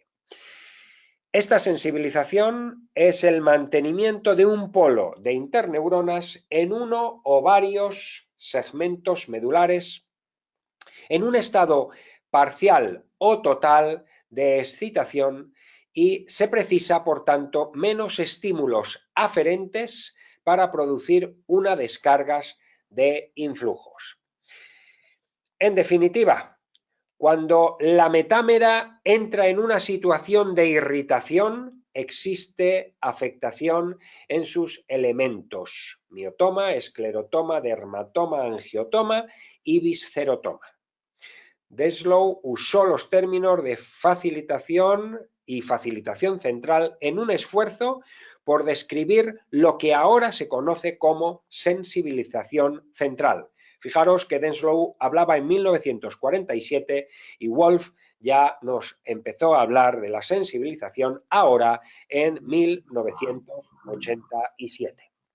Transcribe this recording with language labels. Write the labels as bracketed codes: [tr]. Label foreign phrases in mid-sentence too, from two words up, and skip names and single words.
[es] Esta sensibilización es el mantenimiento de un polo de interneuronas en uno o varios segmentos medulares en un estado parcial o total de excitación y se precisa, por tanto, menos estímulos aferentes para producir una descarga de influjos. En definitiva, cuando la metámera entra en una situación de irritación, existe afectación en sus elementos: miotoma, esclerotoma, dermatoma, angiotoma y viscerotoma. Denslow usó los términos de facilitación y facilitación central en un esfuerzo por describir lo que ahora se conoce como sensibilización central. Fijaros que Denslow hablaba en 1947 y Wolf ya nos empezó a hablar de la sensibilización ahora en 1987.